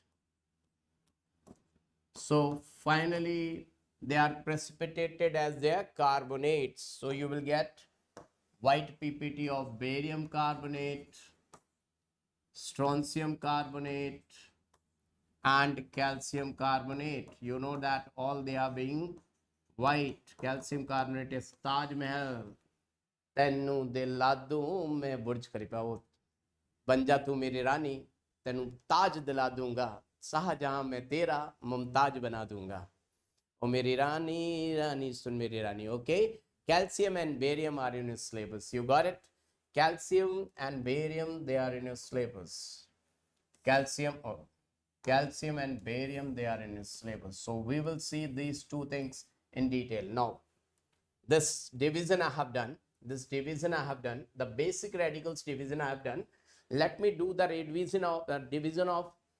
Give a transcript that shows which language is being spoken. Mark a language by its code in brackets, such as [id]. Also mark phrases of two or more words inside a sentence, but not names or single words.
[en] So finally, they are precipitated as their carbonates. So you will get white PPT of barium carbonate, strontium carbonate, and calcium carbonate. You know that all they are being white. Calcium carbonate is Taj Mahal. [pa] ਤੈਨੂੰ ਦਿਲਾ ਦੂੰ ਮੈਂ ਬੁਰਜ ਖਲੀਫਾ ਉਹ ਬਣ ਜਾ ਤੂੰ ਮੇਰੀ ਰਾਨੀ ਤੈਨੂੰ ਤਾਜ ਦਿਲਾ ਦੂੰਗਾ [hi] शाहजहां मैं तेरा मुमताज बना दूंगा ओ मेरी रानी रानी सुन मेरी रानी [en] okay calcium and barium are in your syllabus you got it calcium and barium they are in your syllabus calcium and barium they are in your syllabus so we will see these two things in detail now this division I have done the basic radicals division I have done let me do the division of